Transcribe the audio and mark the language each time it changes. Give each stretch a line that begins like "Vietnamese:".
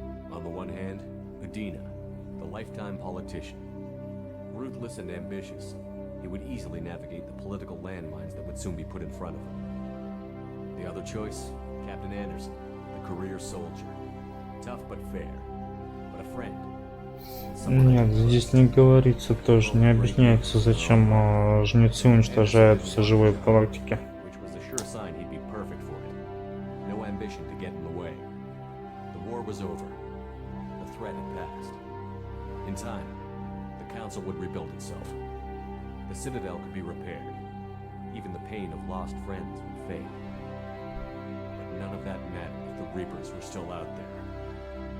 English: On the one hand, Udina, the lifetime politician. Ruthless and ambitious, he would easily navigate the political landmines that would soon be put in front of him. The other choice, Captain Anderson, the career soldier. Tough but fair, but a friend.
Russian: Нет, здесь не говорится тоже, не объясняется, зачем жнецы уничтожают все живое в галактике.
English: Which was a sure sign he'd be perfect for it. No ambition to get in the way. The war was over. The threat had passed. In time, the Council would rebuild itself. The Citadel could be repaired. Even the pain of lost friends would fade. But none of that mattered if the Reapers were still out there.